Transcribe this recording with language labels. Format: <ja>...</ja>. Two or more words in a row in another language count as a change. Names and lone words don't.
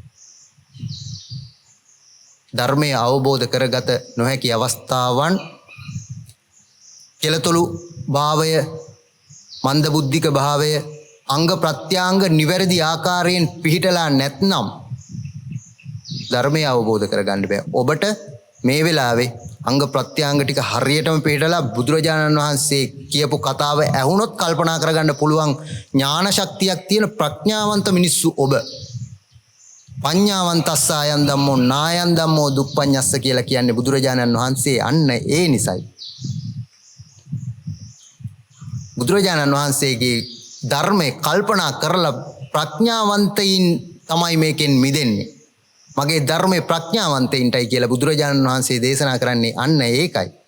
<si>ධර්මය අවබෝධ කරගත නොහැකි අවස්ථාවන්, කෙලතොලු භාවය, මන්ද බුද්ධික භාවය, අංග ප්‍රත්‍යාංග නිවැරදි ආකාරයෙන් පිහිටලා නැත්නම් ධර්මය අවබෝධ කරගන්න බෑ. ඔබට මේ වෙලාවේ අංග ප්‍රත්‍යාංග ටික හරියටම පිළිටලා බුදුරජාණන් වහන්සේ කියපු කතාව ඇහුනොත් කල්පනා කරගන්න පුළුවන් ඥාන ශක්තියක් තියෙන ප්‍රඥාවන්ත මිනිස්සු ඔබ.</si> <pi>පඤ්ඤාවන්තස්ස ආයන් ධම්මෝ නායන් ධම්මෝ දුප්පඤ්ඤස්ස</pi> <si>කියලා කියන්නේ බුදුරජාණන් වහන්සේ අන්න ඒ නිසයි. බුදුරජාණන් වහන්සේගේ ධර්මයේ කල්පනා කරලා ප්‍රඥාවන්තයින් තමයි මේකෙන් මිදෙන්නේ. මගේ ධර්මයේ ප්‍රඥාවන්තයින්ටයි කියලා බුදුරජාණන් වහන්සේ දේශනා කරන්නේ අන්න ඒකයි.</si>